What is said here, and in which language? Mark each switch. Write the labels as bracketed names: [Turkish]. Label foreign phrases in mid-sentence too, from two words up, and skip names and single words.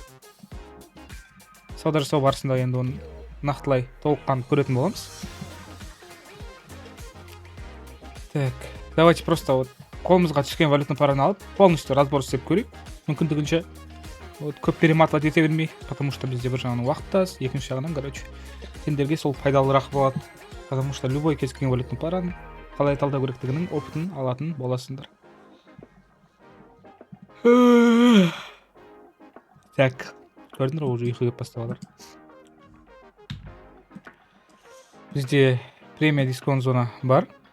[Kazakh] Сауда жасау барысында енді оны нақтылай толыққанды көретін боламыз. [Russian] Так, давайте просто вот [Kazakh] қолымызға түскен валютный параны алып, [Russian] полностью разбор [Kazakh] істеп көрейік. Мүмкіндігінше вот көп перематывать ете бермей, [Russian] потому что [Kazakh] бізде бір жағынан уақыт аз, екінші жағынан, короче, сендерге сол пайдалырақ болады. [Russian] Потому что любой [Kazakh] кез келген валютный параны қалай талдау керектігінің опытын алатын боласыңдар. Так, көрдіңдер, уже ұйқы келіп бастап жатыр. Бізде премия дисконт зона бар.